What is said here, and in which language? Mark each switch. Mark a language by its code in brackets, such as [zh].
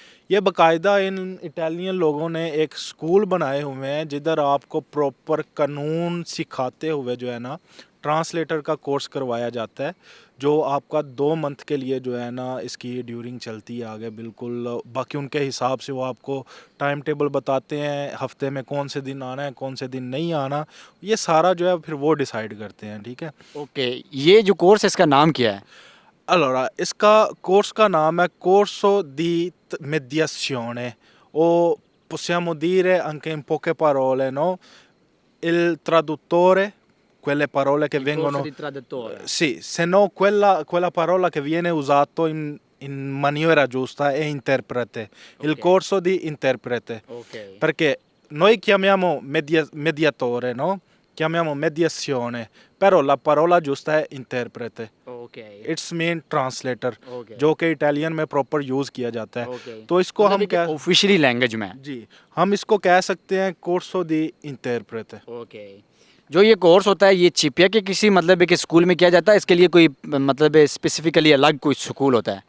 [hi] ये बाकायदा इन इटालियन लोगों ने एक स्कूल बनाए हुए हैं जिधर आपको प्रॉपर कानून सिखाते हुए जो है ना ट्रांसलेटर का कोर्स करवाया जाता है, जो आपका 2 मंथ के लिए जो है ना इसकी ड्यूरिंग चलती है आगे बिल्कुल। बाकी उनके हिसाब से वो आपको टाइम टेबल बताते हैं, हफ्ते में कौन से दिन आना है, कौन से दिन नहीं आना, ये सारा जो है फिर वो डिसाइड करते हैं, ठीक है? ओके, ये जो कोर्स है इसका नाम क्या है? [it] Allora, [hi] इसका कोर्स का नाम है [it] Corso di Mediazione, o possiamo dire anche in poche parole, no? Il traduttore, quelle parole che Il corso vengono, di traduttore. sì, se no quella parola che viene usata in maniera giusta è interprete, il Ok. corso di interprete, Ok. perché noi chiamiamo mediatore, no? Chiamiamo mediazione, però la parola giusta è interprete. [hi] Okay. [en] it's mean translator, [hi] okay. जो कि Italian में proper use किया जाता है। Okay, तो इसको मतलब हम एक क्या, ऑफिशियली लैंग्वेज में। जी, हम इसको कह सकते हैं कोर्सो दी इंटरप्रेटे। ओके। जो ये कोर्स होता है ये चिपिया के किसी मतलब एक स्कूल में किया जाता है, इसके लिए कोई मतलब स्पेसिफिकली अलग कोई स्कूल होता है?